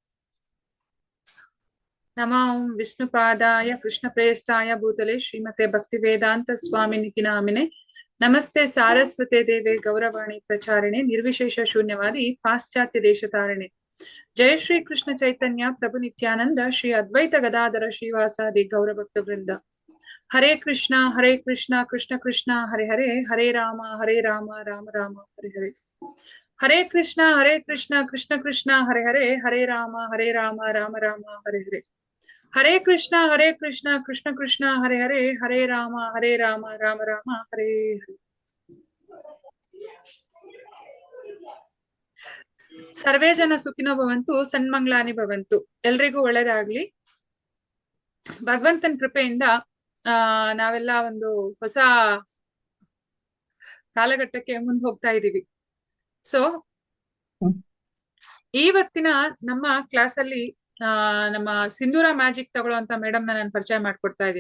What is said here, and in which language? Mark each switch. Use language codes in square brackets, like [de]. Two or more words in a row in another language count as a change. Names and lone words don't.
[sa] ನಮೋ ವಿಷ್ಣುಪಾದಾಯ ಕೃಷ್ಣ ಪ್ರೇಷ್ಠಾಯ ಭೂತಲೆ ಶ್ರೀಮತೆ ಭಕ್ತಿ ವೇದಾಂತ ಸ್ವಾಮಿನಿತಿ ನಾಮಿನೆ. ನಮಸ್ತೆ ಸಾರಸ್ವತೆ ದೇವೆ ಗೌರವಾಣಿ ಪ್ರಚಾರಿಣೆ ನಿರ್ವಿಶೇಷ ಶೂನ್ಯವಾದಿ ಪಾಶ್ಚಾತ್ಯ ದೇಶ ತಾರಿಣೆ. ಜಯ ಶ್ರೀ ಕೃಷ್ಣ ಚೈತನ್ಯ ಪ್ರಭು ನಿತ್ಯಾನಂದ ಶ್ರೀ ಅದ್ವೈತ ಗದಾಧರ ಶ್ರೀವಾಸಾದಿ ಗೌರಭಕ್ತ ವೃಂದ. ಹರೇ ಕೃಷ್ಣ ಕೃಷ್ಣ ಕೃಷ್ಣ ಹರೇ ಹರೇ, ಹರೇ ರಾಮ ರಾಮ ರಾಮ ಹರೇ ಹರೇ. ಹರೇ ಕೃಷ್ಣ ಕೃಷ್ಣ ಕೃಷ್ಣ ಹರೇ ಹರೇ, ಹರೇ ರಾಮ ರಾಮ ರಾಮ ಹರೇ ಹರೇ. ಹರೇ ಕೃಷ್ಣ ಕೃಷ್ಣ ಕೃಷ್ಣ ಹರೇ ಹರೇ, ಹರೇ ರಾಮ ರಾಮ ರಾಮ ಹರೇ ಹರೇ. ಸರ್ವೇ ಜನ ಸುಖಿನೋ ಭವಂತು, ಸನ್ಮಂಗ್ಲಾನಿ ಭವಂತು. [kn] ಎಲ್ರಿಗೂ ಒಳ್ಳೇದಾಗ್ಲಿ. ಭಗವಂತನ ಕೃಪೆಯಿಂದ ನಾವೆಲ್ಲ ಒಂದು ಹೊಸ ಕಾಲಘಟ್ಟಕ್ಕೆ ಮುಂದೆ ಹೋಗ್ತಾ ಇದೀವಿ. ಸೊ ಇವತ್ತಿನ ನಮ್ಮ ಕ್ಲಾಸ್ ಅಲ್ಲಿ ನಮ್ಮ ಸಿಂಧೂರ ಮ್ಯಾಜಿಕ್ ತಗೊಳ್ಳುವಂತ ಮೇಡಮ್ ನಾನು ಪರಿಚಯ ಮಾಡ್ಕೊಡ್ತಾ ಇದ್ದೀನಿ.